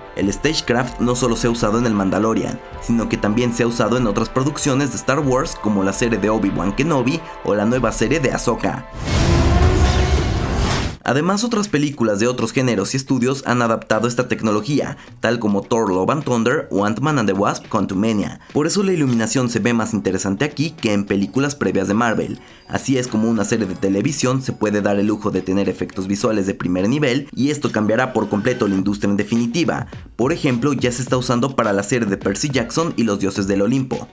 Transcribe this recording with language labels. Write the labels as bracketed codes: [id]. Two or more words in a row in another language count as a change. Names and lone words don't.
[es] El Stagecraft no solo se ha usado en el Mandalorian, sino que también se ha usado en otras producciones de Star Wars como la serie de Obi-Wan Kenobi o la nueva serie de Ahsoka. Además, otras películas de otros géneros y estudios han adaptado esta tecnología, tal como Thor Love and Thunder o Ant-Man and the Wasp: Quantumania. Por eso la iluminación se ve más interesante aquí que en películas previas de Marvel. Así es como una serie de televisión se puede dar el lujo de tener efectos visuales de primer nivel, y esto cambiará por completo la industria en definitiva. Por ejemplo, ya se está usando para la serie de Percy Jackson y los dioses del Olimpo.